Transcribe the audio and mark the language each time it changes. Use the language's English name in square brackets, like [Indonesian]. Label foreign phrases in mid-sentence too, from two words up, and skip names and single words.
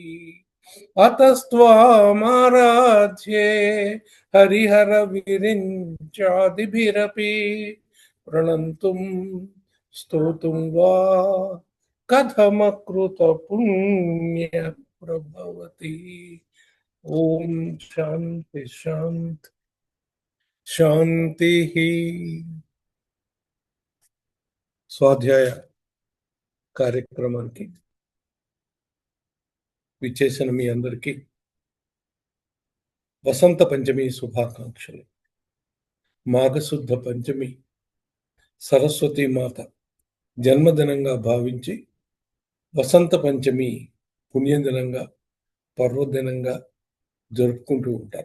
[Sanskrit] अतस्त्वामाराध्ये हरिहर विरिञ्चादिभिरपि प्रणन्तुं स्तोतुं वा कथमकृत पुण्य प्रभवति। ओम शांति शांति शांति ही। [Telugu] స్వాధ్యాయ కార్యక్రమానికి విచ్చేసిన మీ అందరికీ వసంత పంచమి శుభాకాంక్షలు. మాఘశుద్ధ పంచమి సరస్వతీ మాత జన్మదినంగా భావించి వసంత పంచమి పుణ్యదినంగా పర్వదినంగా జరుపుకుంటూ ఉంటారు.